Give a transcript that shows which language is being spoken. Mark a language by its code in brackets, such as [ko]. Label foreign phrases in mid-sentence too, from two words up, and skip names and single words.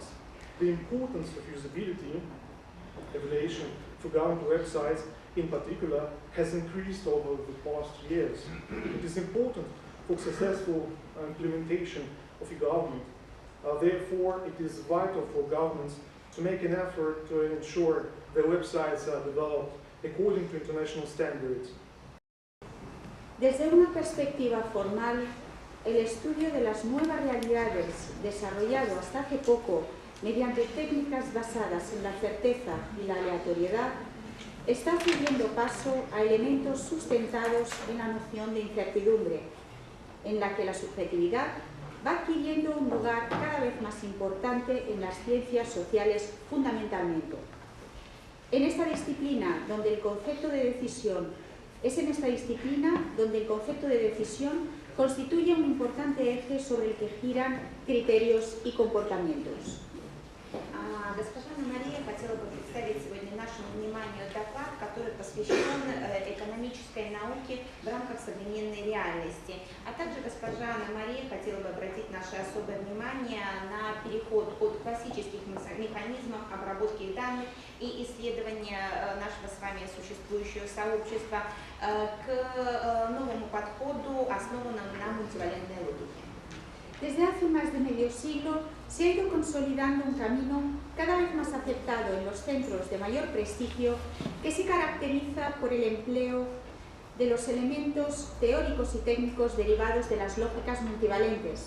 [en] The importance of usability evaluation for government websites in particular has increased over the past years. It is important for successful implementation of e-government. Therefore, it is vital for governments to make an effort to ensure their websites are developed according to international standards. [es] Desde una perspectiva formal, el estudio de las nuevas realidades desarrollado hasta hace poco mediante técnicas basadas en la certeza y la aleatoriedad está cediendo paso a elementos sustentados en la noción de incertidumbre, en la que la subjetividad va adquiriendo un lugar cada vez más importante en las ciencias sociales fundamentalmente. En esta disciplina donde el concepto de decisión constituye un importante eje sobre el que giran criterios y comportamientos. [ru] Госпожа Мария хотела бы представить сегодня нашему вниманию доклад, который посвящен экономической науке в рамках современной реальности. А также госпожа Мария хотела бы обратить наше особое внимание на переход от классических механизмов обработки данных и исследования нашего с вами существующего сообщества к новому подходу, основанному на мультивалентной логике. [es] Desde hace más de medio siglo se ha ido consolidando un camino cada vez más aceptado en los centros de mayor prestigio que se caracteriza por el empleo de los elementos teóricos y técnicos derivados de las lógicas multivalentes.